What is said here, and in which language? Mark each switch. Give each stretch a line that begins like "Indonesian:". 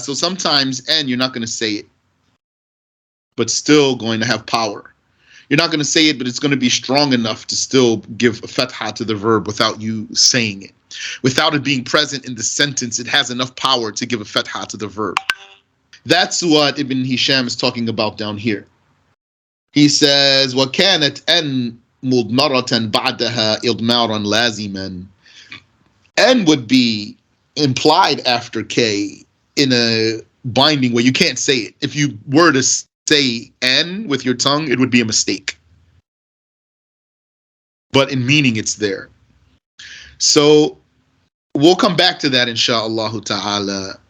English: So sometimes and you're not going to say it, but still going to have power. You're not going to say it, but it's going to be strong enough to still give a fatha to the verb without you saying it. Without it being present in the sentence, it has enough power to give a fatha to the verb. That's what Ibn Hisham is talking about down here. He says,
Arabic: وَكَانَتْ أَن مُضْمَرَةً بَعْدَهَا إِضْمَارًا لَازِمًا.
English: N would be implied after K in a binding way. You can't say it. If you were to say N with your tongue, it would be a mistake. But in meaning, it's there. So we'll come back to that, insha'Allah ta'ala.